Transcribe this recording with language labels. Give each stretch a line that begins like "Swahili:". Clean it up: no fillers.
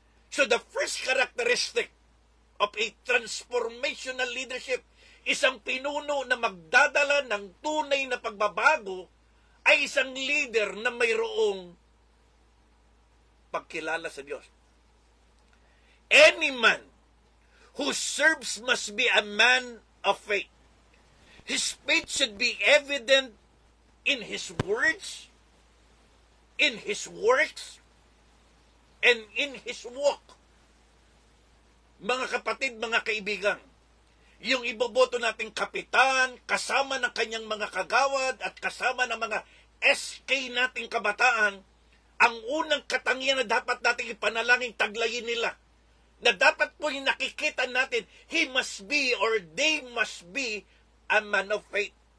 English: So the first characteristic of a transformational leadership,
Filipino: isang pinuno na magdadala ng tunay na pagbabago, ay isang leader na mayroong pagkilala sa Diyos.
English: Any man who serves must be a man of faith. His faith should be evident in his words, in his works, and in his walk.
Filipino: Mga kapatid, mga kaibigan, yung iboboto nating kapitan, kasama ng kanyang mga kagawad at kasama ng mga SK nating kabataan, ang unang katangian na dapat nating ipanalangin taglayin nila, na dapat po yung nakikita natin,
English: he must be or they must be a man of faith.